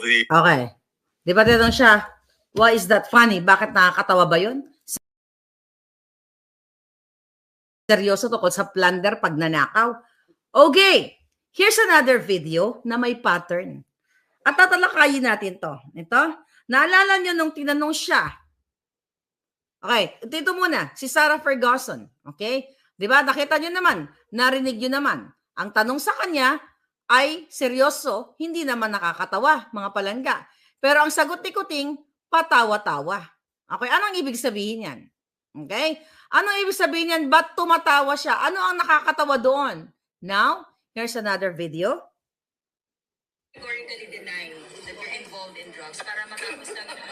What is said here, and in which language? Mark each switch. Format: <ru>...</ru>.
<en>Okay.</en> <tl>Di ba tinanong siya,</tl> <en>why is that funny?</en> <tl>Bakit nakakatawa ba yun? Seryoso tungkol sa plunder pag nanakaw. Okay.</tl> <en>Here's another video</en> <tl>na may</tl> <en>pattern.</en> <tl>At tatalakayin natin to. Ito. Naalala nyo nung tinanong siya. Okay. Ito muna. Si Sarah Ferguson. Okay. Di ba? Nakita nyo naman. Narinig nyo naman. Ang tanong sa kanya ay seryoso, hindi naman nakakatawa, mga palangga. Pero ang sagot ni Kuting, patawa-tawa. Okay, anong ibig sabihin yan? Okay? Anong ibig sabihin yan? Ba't tumatawa siya? Ano ang nakakatawa doon?</tl> <en>Now, here's another video. Categorically deny that you're involved in drugs</en> <tl>para matapos lang</tl>